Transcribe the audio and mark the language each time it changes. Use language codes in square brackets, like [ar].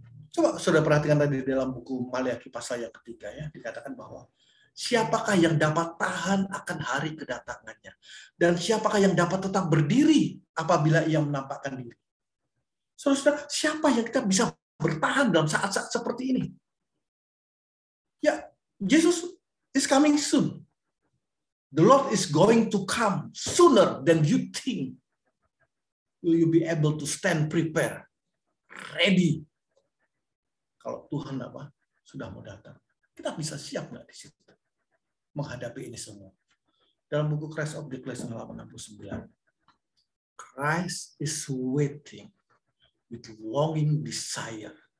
[id] Coba saudara perhatikan tadi dalam buku Maleakhi pasal yang ketiga ya, dikatakan bahwa siapakah yang dapat tahan akan hari kedatangannya, dan siapakah yang dapat tetap berdiri apabila ia menampakkan diri. Saudara, siapa yang kita bisa bertahan dalam saat-saat seperti ini? [en] Ya, Jesus is coming soon. The Lord is going to come sooner than you think. Will you be able to stand prepared, ready? [id] Kalau Tuhan sudah mau datang, kita bisa siap nggak di situ menghadapi ini semua? Dalam buku Christ of Declaration 869, [en] Christ is waiting with longing desire.